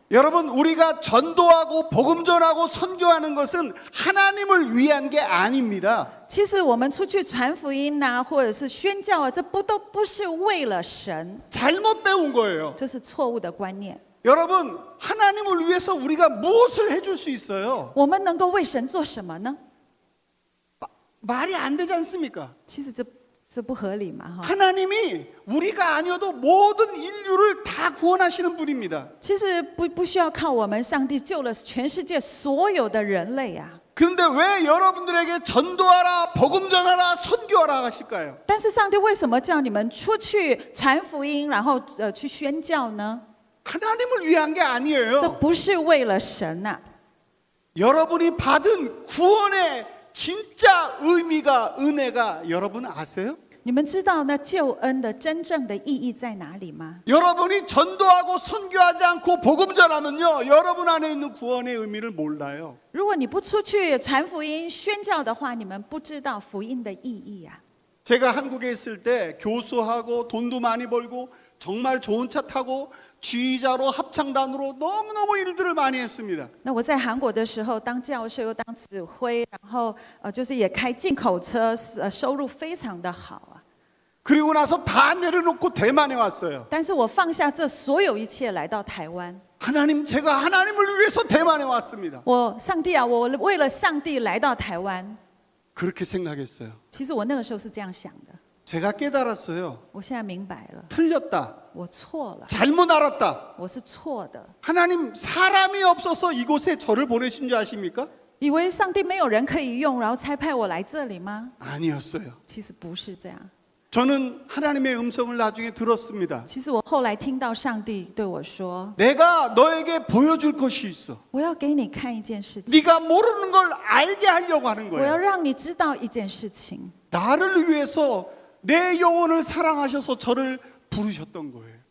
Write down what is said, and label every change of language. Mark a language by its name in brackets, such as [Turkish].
[Korean] 여러분 우리가 전도하고 복음 전하고 선교하는 것은 하나님을 위한 게 아닙니다. [Chinese] 其实我们出去传福音啊，或者是宣教啊，这都不是为了神， [Korean] 잘못 배운 거예요. [Chinese] 这是错误的观念。 [Korean] 여러분 하나님을 위해서 우리가 무엇을 해줄 수 있어요? [Chinese] 我们能够为神做什么呢？ [Korean] 말이 안 되지 않습니까? [Chinese] 其实这不合理嘛，哈。 [Korean] 하나님이 우리가 아니어도 모든 인류를 다 구원하시는 분입니다. [Chinese] 其实不需要靠我们，上帝救了全世界所有的人类啊。 [Korean] 그런데 왜 여러분들에게 전도하라, 복음 전하라, 선교하라 하실까요? [Chinese] 但是上帝为什么叫你们出去传福音，然后去宣教呢？ [Korean] 하나님을 위한 게 [Chinese] 这 [Korean] 아니에요. [Chinese] 不是为了神呐、 [Korean] 여러분이 받은 구원의 진짜 의미가 은혜가 여러분 아세요? [Chinese] 你们知道那救恩的真正的意义在哪里吗？ [Korean] 여러분이 전도하고 선교하지 않고 복음 전하면요, 여러분 안에 있는 구원의 의미를 몰라요. [Chinese] 如果你不出去传福音、宣教的话，你们不知道福音的意义啊。 [Korean] 제가 한국에 있을 때 교수하고 돈도 많이 벌고 정말 좋은 차 타고 지휘자로 합창단으로 너무너무 일들을 많이 했습니다. [Chinese] 那我在韩国的时候，当教授又当指挥，然后就是也开进口车，收入非常的好啊。 [Korean] 그리고 나서 다 내려놓고 대만에 왔어요. [Chinese] 但是我放下这所有一切来到台湾， [Korean] 하나님, 제가 하나님을 위해서 대만에 왔습니다. [Chinese] 上帝啊，我为了上帝来到台湾。 [Korean] 그렇게 생각했어요. [Chinese] 其实我那个时候是这样想的， [Korean] 제가 깨달았어요. [Chinese] 我现在明白了， [Korean] 틀렸다. [Chinese] 我错了， [Korean] 잘못 알았다. [Chinese] 我是错的。 [Korean] 하나님 사람이 없어서 이곳에 저를 보내신 줄 아십니까? [Chinese] 以为上帝没有人可以用，然后差派我来这里吗？ [Korean] 아니었어요. [Chinese] 其实不是这样。 [Korean] 저는 하나님의 음성을 나중에 들었습니다. [Chinese] 其实我后来听到上帝对我说 [Korean] 내가 너에게 보여줄 것이 있어. ：“ [Chinese] 我要给你看一件事情， [Korean] 네가 모르는 걸 알게 하려고 하는 [Chinese] 我要 [Korean] 거야. [Chinese] 让你知道一件事情， [Korean] 나를 위해서 내 영혼을 사랑하셔서 저를 부르셨던 거예요.